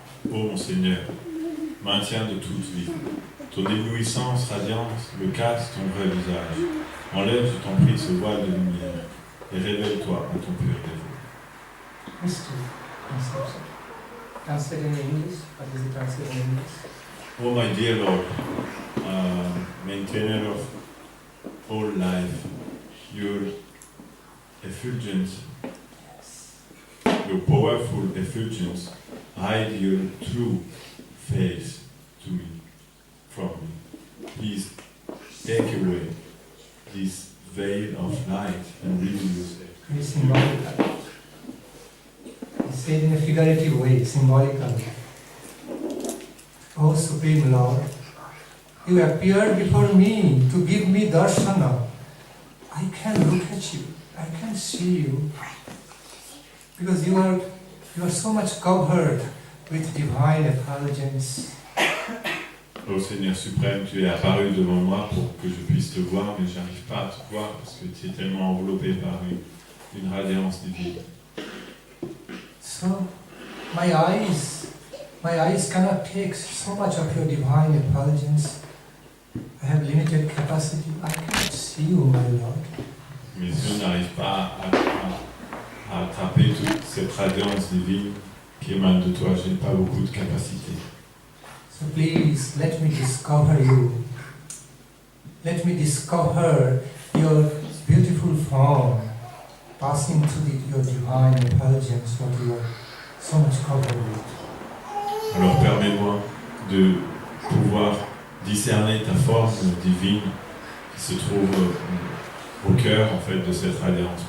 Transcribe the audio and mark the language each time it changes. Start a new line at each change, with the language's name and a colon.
French: Ô mon Seigneur, maintien de toute vie, ton éblouissance radiante me casse ton vrai visage. Enlève, je t'en prie, ce voile de lumière et révèle-toi à ton pur dévot.
English: Mystery conception. Translate in English. What is the translation in English? Oh my dear Lord, maintainer of all life, your effulgence, your powerful effulgence, hide your true face to me, from me. Please take away this veil of light and reveal yourself. Very symbolical. He said in a figurative way, symbolical. O Supreme Lord, you appeared before me to give me darshana. I can look at you, I can see you, because you are so much covered with divine effulgence.
French: Ô Seigneur suprême, tu es apparu devant moi pour que je puisse te voir, mais je n'arrive pas à te voir parce que tu es tellement enveloppé par une radiance divine.
English: So my eyes cannot take so much of your divine effulgence. I have limited capacity. I cannot see you, my Lord.
French: Mes yeux n'arrivent pas à attraper toute cette radiance divine qui émane de toi. Je n'ai pas beaucoup de capacité.
English: So please let me discover you. Let me discover your beautiful form, passing through your divine effulgence, what you are so much covered with.
French: Alors permets-moi de pouvoir discerner ta forme divine qui se trouve au cœur en fait de cette radiance.